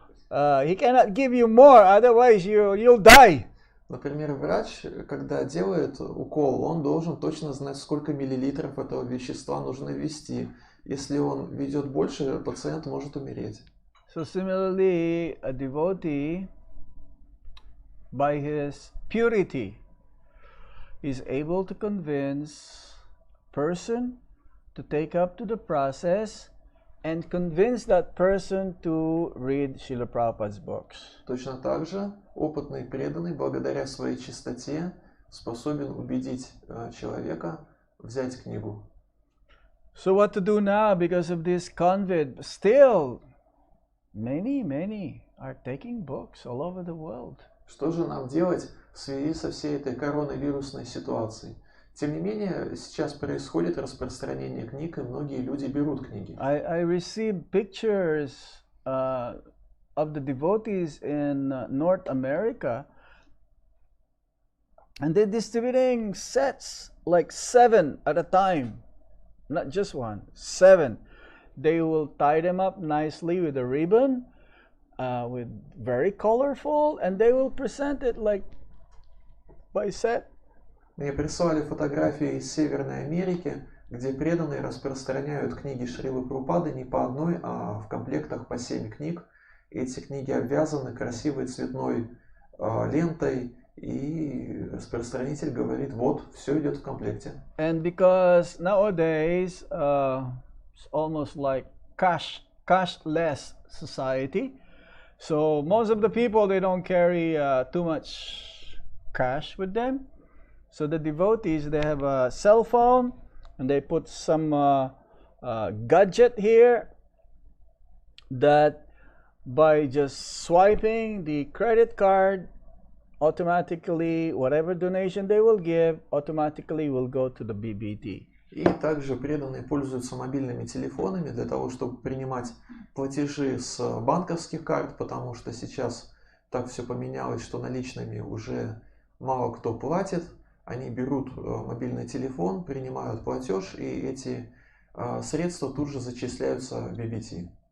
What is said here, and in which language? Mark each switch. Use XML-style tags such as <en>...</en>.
<en>He cannot give you more, otherwise you'll die.</en> <ru>Например, врач, когда делает укол, он должен точно знать, сколько миллилитров этого вещества нужно ввести. Если он введет больше, пациент может умереть.</ru> <en>So similarly, a devotee, by his purity, is able to convince a person to take up to the process and convince that person to read Srila Prabhupada's books.</en> <ru>Точно так же опытный преданный, благодаря своей чистоте, способен убедить человека взять книгу.</ru> <en>So what to do now because of this COVID? Still, many are taking books all over the world.</en> <ru>Что же нам делать в связи со всей этой коронавирусной ситуацией? Тем не менее, сейчас происходит распространение книг, и многие люди берут книги.</ru> <en>I received pictures of the devotees in North America, and they're distributing sets like 7 at a time. Not just 1, 7. They will tie them up nicely with a ribbon, with very colorful, and they will present it like by set.</en> <ru>Мне прислали фотографии из Северной Америки, где преданные распространяют книги Шрилы Прабхупады не по одной, а в комплектах по 7 книг. Эти книги обвязаны красивой цветной лентой, и распространитель говорит, вот, все идет в комплекте.</ru> <en>And because nowadays it's almost like cashless society, so most of the people, they don't carry too much cash with them. So the devotees, they have a cell phone and they put some gadget here that by just swiping the credit card, automatically whatever donation they will give automatically will go to the BBT.</en> <ru>И также преданные пользуются мобильными телефонами для того, чтобы принимать платежи с банковских карт, потому что сейчас так все поменялось, что наличными уже мало кто платит. Они берут мобильный телефон, принимают платеж, и эти средства тут же зачисляются в BBT.</ru>